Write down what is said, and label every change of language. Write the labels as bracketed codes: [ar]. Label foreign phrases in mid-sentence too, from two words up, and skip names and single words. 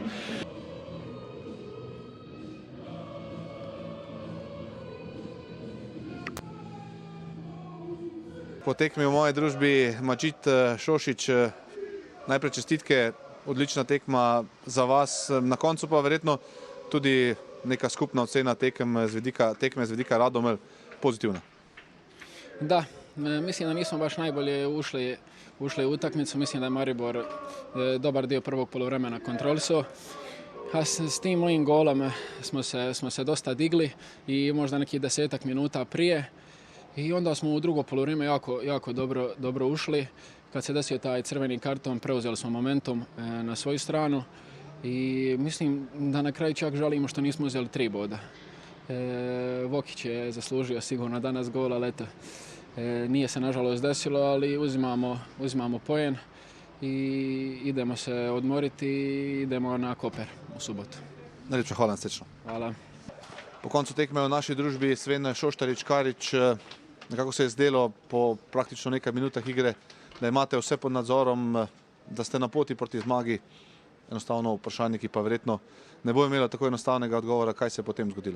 [sl] Po tekmi v moji družbi Madžić Šošić, najprej čestitke, odlična tekma za vas, na koncu pa verjetno tudi neka skupna ocena tekme z vidika Radomelj pozitivna. [bs] Da, mislim da nismo baš najbolje ušli u utakmicu, mislim da je Maribor dobar dio prvog poluvremena kontrolisao. A s tim mojim golom smo se dosta digli i možda nekih 10 minuta prije. I onda smo u drugo poluvrijeme jako dobro ušli. Kad se desio taj crveni karton, preuzeli smo momentum na svoju stranu. I mislim da na kraju čak žalimo što nismo uzeli 3 boda. Vokić je zaslužio sigurno danas gol, ali eto, nije se nažalost desilo, ali uzimamo poen i idemo se odmoriti i idemo na Koper u subotu. [sl] Najlepša hvala, srečno. [bs] Hvala. [sl] Po koncu tekme v naši družbi Sven Šoštarič-Karič, nekako se je zdelo po praktično nekaj minutah igre, da imate vse pod nadzorom, da ste na poti proti zmagi. Enostavno vprašanje, ki pa verjetno ne bo imelo tako enostavnega odgovora, kaj se je potem zgodilo.